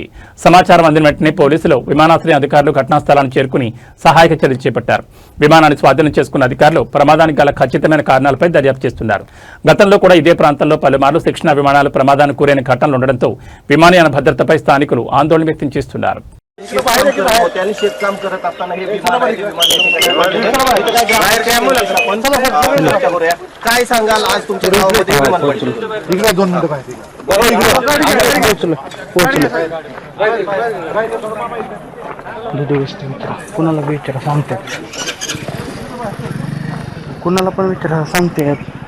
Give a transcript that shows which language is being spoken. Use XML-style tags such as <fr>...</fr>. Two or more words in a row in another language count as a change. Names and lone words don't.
<te>సమాచారం అందిన వెంటనే పోలీసులు, విమానాశ్రయ అధికారులు ఘటనా స్థలాన్ని చేరుకుని సహాయక చర్యలు చేపట్టారు. విమానాన్ని స్వాధీనం చేసుకున్న అధికారులు ప్రమాదానికి గల ఖచ్చితమైన కారణాలపై దర్యాప్తు చేస్తున్నారు. గతంలో కూడా ఇదే ప్రాంతంలో పలుమార్లు శిక్షణ విమానాలు ప్రమాదానికి గురైన ఘటనలు ఉండడంతో విమానయాన భద్రతపై స్థానికులు ఆందోళన వ్యక్తం చేస్తున్నారు.</te> <mr>काय सांगाल आज तुमच्या गावामध्ये कुणाला विचारा सांगतात, कुणाला पण विचारा सांगतात.</mr>